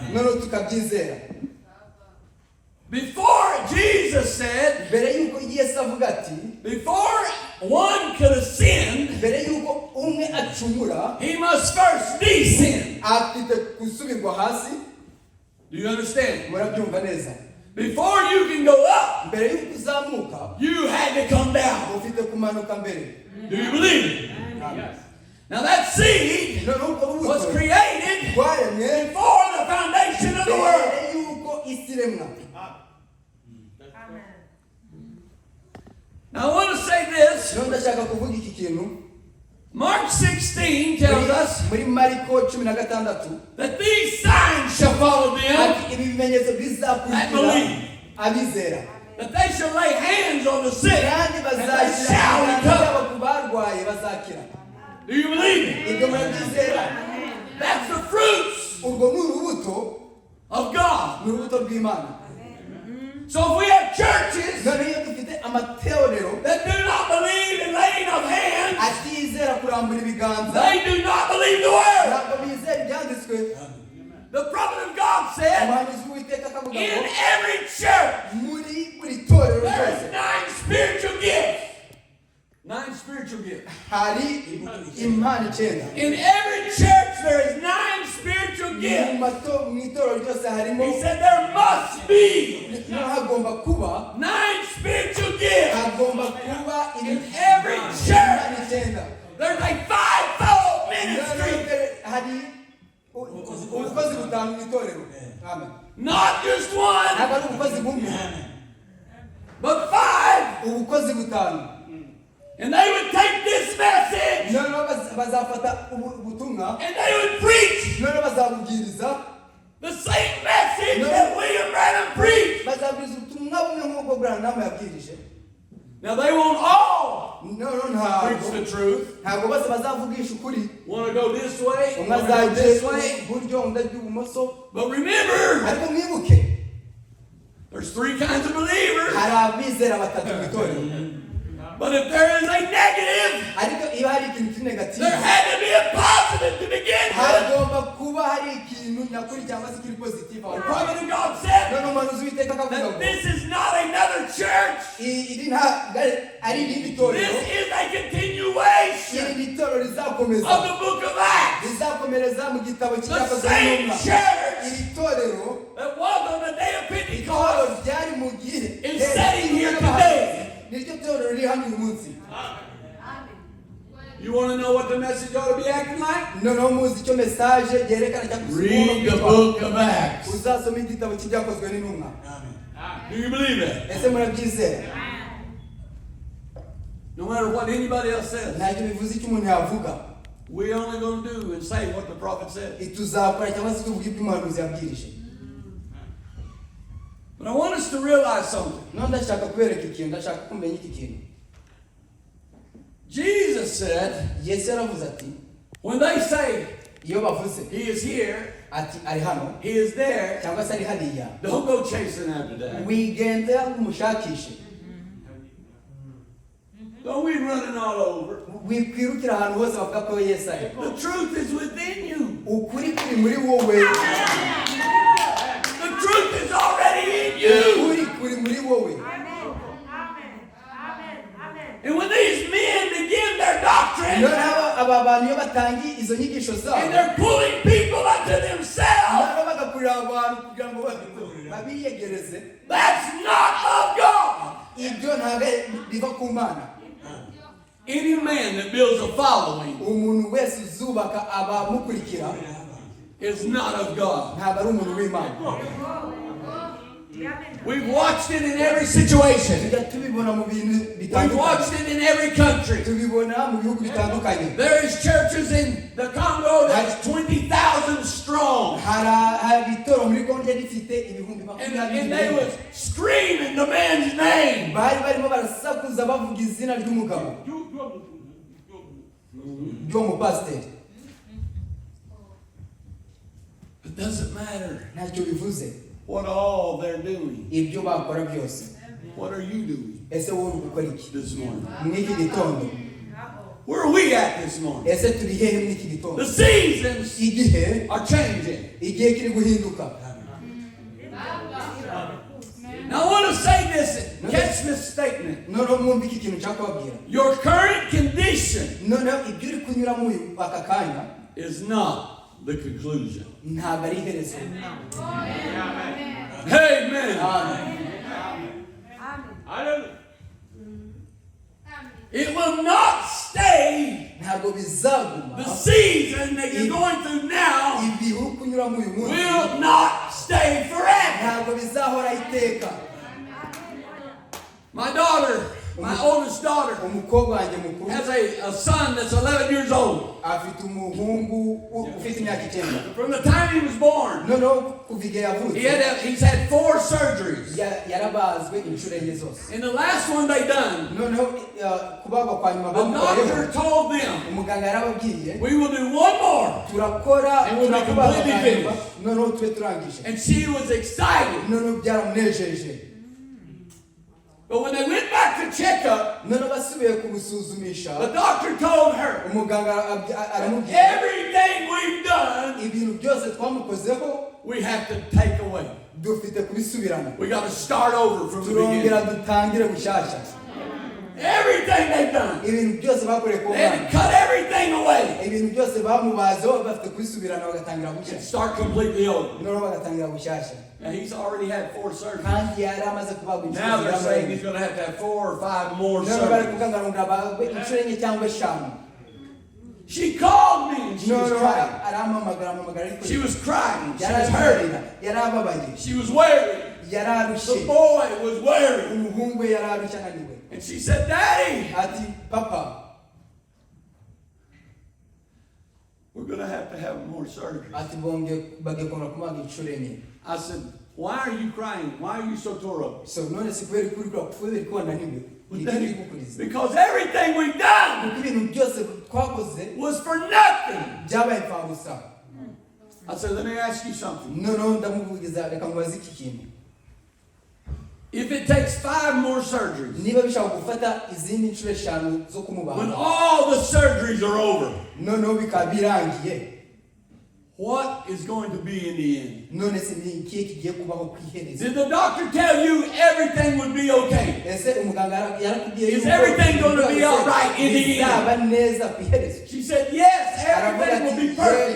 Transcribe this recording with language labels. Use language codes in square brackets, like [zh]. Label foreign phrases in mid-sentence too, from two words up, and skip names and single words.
[en] Before Jesus said, before one could ascend, he must first descend. Do you understand? [rw] murabyumva neza [en] Before you can go up, [rw] mbere y'uko uzamuka [en] you had to come down. [rw] ufite kumanuka mbere [en] Do you believe it? Yes. Now that seed [rw] none ubwo [en] was [rw] rubuto [en] created [rw] rwaremwe [en] before the foundation of the world. [rw] mbere y'uko isi iremwa. [en] Now I want to say this. [rw] Rero ndashaka kuvuga iki kintu [en] Mark 16 tells us [rw] muri Mariko 16 [en] that these signs shall follow them [rw] ati ibi bimenyetso [en] that [rw] bizakurikira [en] believe. [rw] abizera [en] That they shall lay hands on the sick [rw] kandi [en] and they [rw] bazashyira [en] shall [rw] ibiganza [en] recover. [rw] byabo ku barwaye bazakira. [en] Do you believe it? [rw] Ibyo murabyizera? [en] That's the fruits [rw] Urwo ni urubuto, [en] of God. [rw] ni urubuto rw'Imana. [en] So if we have churches [rw] None iyo dufite amateorero [en] that do not believe in laying of hands, [rw] atizera kurambura ibiganza, [en] they do not believe the word. [rw] ntabwo bizera ibyanditswe. [en] The prophet of God said, [rw] Umuhanuzi w'Uwiteka akavuga [en] in [rw] ngo [en] every church [rw] muri buri torero [en] there [rw] ryose [en] is 9 spiritual gifts. 9 spiritual gifts. [rw] hari impano 9. [en] In every church there is 9 spiritual [rw] Mu [en] gifts. [rw] itorero ryose harimo, [en] He said there must be [rw] niho hagomba kuba [en] 9 spiritual gifts. [rw] hagomba kuba [en] In every church. [rw] impano 9. [en] There's a fivefold ministry. [rw] Hari ubukozi butanu mu itorero. [en] Amen. Not just one, [rw] Ntabwo ari ubukozi bumwe, [en] but 5. [rw] ubukozi butanu. [en] And they would take this message [rw] Noneho bazafata ubutumwa, [en] and they would preach [rw] noneho bazabubwiriza, [en] the same message that William Branham preached. [rw] bazabwiriza ubutumwa bumwe nk'ubwo Branham yabwirije. [en] Now they won't all [rw] Noneho [en] preach the truth. [rw] ntabwo bose bazavugisha ukuri. [en] Want to go this way, [rw] Umwe [en] want to go [rw] azajya [en] this way. [rw] iburyo, undi ajya ibumoso. [en] But remember, [rw] Ariko mwibuke, [en] there's 3 kinds of believers. [rw] hari abizera batatu mu itorero. [en] But if there is a negative, [rw] Ariko iyo hari ikintu kiri [en] there [rw] negative, [en] had to be a positive to begin with. [rw] hagomba kuba hari ikintu nyakuri cyangwa se kiri positive aho. [en] The prophet of God said [rw] Noneho umuhanuzi w'Uwiteka akavuga [en] that [rw] ngo [en] this is not another church. [rw] iri ntabwo ari irindi torero, [en] This is a continuation [rw] iri torero rizakomeza, [en] of the book of Acts. [rw] rizakomereza mu gitabo [en] The [rw] cy'ibyakozwe [en] same [rw] n'intumwa. [en] church [rw] Iri torero, [en] that was on the day of [rw] itorero [en] Pentecost [rw] ryari mu gihe [en] is sitting here today. [rw] niryo torero riri hano uyu munsi. [en] You want to know what the message ought to be acting like? [rw] Noneho muzi icyo mesaje yerekana cyangwa [en] Read the book of Acts. [rw] uzasoma igitabo cy'ibyakozwe n'intumwa. [en] Do you believe it? [rw] Ese murabyizera? [en] No matter what anybody else says, [rw] Ntacyo bivuze icyo umuntu yavuga, [en] we're only going to do and say what the prophet said. [rw] tuzakora cyangwa se tuvuge ibyo umuhanuzi yabwirije. [en] But I want us to realize something. [rw] Noneho ndashaka kubereka ikintu, ndashaka kumenya iki kintu. [en] Jesus said, [rw] Yesu yaravuze ati, [en] when they say [rw] iyo bavuze [en] he is here, [rw] ati ari hano [en] he is there, [rw] cyangwa se ari hariya, [en] don't go chasing after that. [rw] wigendera ngo umushakishe, [en] Don't be running all over. [rw] wikwirukira ahantu hose bavuga ko Yesu ari. [en] The truth is within you. [rw] Ukuri kuri muri wowe, [en] The truth is already in you. [rw] ukuri kuri muri wowe. [en] And when these men begin their doctrine [rw] Noneho aba bantu iyo batangiye izo nyigisho [en] and [rw] zabo, [en] they're pulling people unto themselves, [rw] noneho bagakurira abantu kugira ngo babiyegereze, [en] that's not of God. [rw] ibyo ntabwo biva ku Mana. [en] Any man that builds a following [rw] Umuntu wese uzubaka abamukurikira [en] is not of God. [rw] ntabwo ari umuntu w'Imana. [en] We've watched it in every situation. [rw] Tujya tubibona mu bintu [en] We've [rw] bitandukanye, [en] watched it in every country. [rw] tubibona mu bihugu bitandukanye. [en] There is churches in the Congo that's 20,000 strong. [rw] Hari itorero muri Kongo rifite ibihumbi [en] And they [rw] makumyabiri, [en] was screaming the man's name. [rw] bari barimo barasakuza bavuga izina ry'umugabo ry'umupasiteri. [en] It doesn't matter [rw] Ntacyo bivuze [en] what all they're doing. [rw] ibyo bakora byose. [en] What are you doing [rw] Ese wowe uri gukora iki [en] this morning? [rw] mw'iki gitondo? [en] Where are we at this morning? [rw] Ese turi hehe mw'iki gitondo? [en] The seasons [rw] Igihe [en] are changing. [rw] igihe kiri guhinduka. [en] Now I want to say this, catch this statement. [rw] Noneho mwumva iki kintu nshaka kubabwira. [en] Your current condition [rw] Noneho ibyo uri kunyuramo aka kanya [en] is not the conclusion. [rw] ntabwo ari iherezo. [en] Amen. Hallelujah. It will not stay. [rw] Ntabwo bizaguma. [en] The season that you're going through now [rw] Ibihe uri kunyuramo uyu munsi [en] will not stay forever. [rw] ntabwo bizahora iteka. [en] My daughter, my oldest daughter, [rw] Umukobwa wanjye mukuru [en] has a son that's 11 years old. [rw] afite umuhungu ufite imyaka 9. [en] From the time he was born, [rw] Noneho kuva igihe yavutse [en] he's had 4 surgeries. [rw] yarabazwe inshuro enye zose. [en] And the last one they done, [rw] Noneho kubagwa kwa nyuma [en] the doctor [rw] bamukoreho [en] told them, [rw] umuganga yarababwiye [en] we will do one more. [rw] turakora [en] And we'll be [rw] turakubaga [en] completely [rw] kwa nyuma [en] finished. [rw] noneho tube turangije. [en] And she was excited. [rw] Noneho byaramunejeje. [en] But when they went back to check up, [rw] Noneho basubiye kumusuzumisha [en] the doctor told her, [rw] umuganga aramubwira [en] everything we've done, [rw] ibintu byose twamukozeho [en] we have to take away. [rw] dufite kubisubirana. [en] We got to start over from the [rw] Turongera [en] beginning. [rw] dutangire bushyashya. [en] Everything they've done, [rw] Ibintu byose bakoreye ku [en] they had [rw] mwana. [en] to cut everything away [rw] Ibintu byose bamubazeho bafite kubisubirana bagatangira [en] and [rw] bushyashya. [en] start completely over. [rw] Noneho bagatangira bushyashya. [en] Now he's already had 4 surgeries. [rw] Kandi yari amaze kubagwa inshuro [en] Now they're saying he's [rw] zigera [en] going to have 4 or 5 more [rw] noneho bari [en] surgeries. [rw] kuvuga ngo abagwe inshuro enye cyangwa eshanu. [en] She called me and she was [rw] Noneho [en] crying. [rw] arampamagara ariko [en] She was crying. She [rw] yari [en] was hurting. [rw] ararira, yari ababaye, [en] She was weary. [rw] yari [en] The [rw] arushye, [en] boy was weary. [rw] umuhungu we yari arushye ananiwe. [en] And she said, Daddy, [rw] Ati papa [en] we're going to have more surgeries. [rw] ati bagiye kongera kumubaga inshuro enye. [en] I said, why are you crying? Why are you so tore up? [rw] So none si kubera kurira kubera ko wananiwe. Ni iki gukuriza? [en] Because everything we've done [rw] Kuko ibintu byose twakoze [en] was for nothing. [rw] byabaye imfabusa. [en] I said, let me ask you something. [rw] Noneho ndamuvugiza reka mubaze iki kintu. [en] If it takes 5 more surgeries, [rw] Niba bishaka gufata izindi inshuro eshanu zo [en] when [rw] kumubaga [en] all the surgeries are over, [rw] noneho bikaba birangiye, [en] what is going to be in the end? [rw] none se ni ikihe kigiye kubaho ku iherezo? [en] Did the doctor tell you everything would be okay? [rw] Ese umuganga yarakubwiye [en] Is everything gonna be all right in the end? [rw] bizaba neza ku iherezo? [en] She said, yes, [rw] Aravuga [en] everything will [rw] ati [en] be perfect.